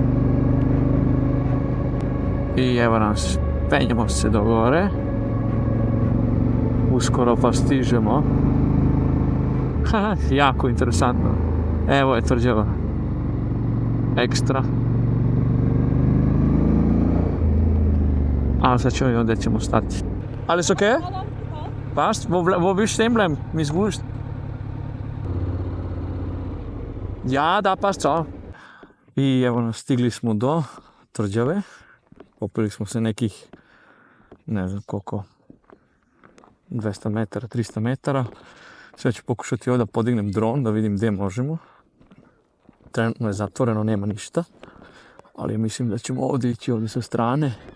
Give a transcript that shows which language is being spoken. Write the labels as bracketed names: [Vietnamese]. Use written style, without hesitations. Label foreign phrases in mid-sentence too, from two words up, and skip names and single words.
[Serbian] I evo nas, penjemo se do gore, uskoro pa stižemo. Haha, jako interesantno, evo je tvrđava. Ekstra. A sad ćemo i onda ćemo stati. [German] Alles okay? Passt? Wo willst du stehen bleiben? Mir ist wurscht. Ja, da passt auch. [Serbian] I evo nas, stigli smo do tvrđave. Popili smo se nekih, ne znam koliko, 200 metara, 300 metara. Sve ću pokušati ovdje da podignem dron, da vidim gdje možemo. Trenutno je zatvoreno, nema ništa. Ali mislim da ćemo ovdje ići ovdje sa strane.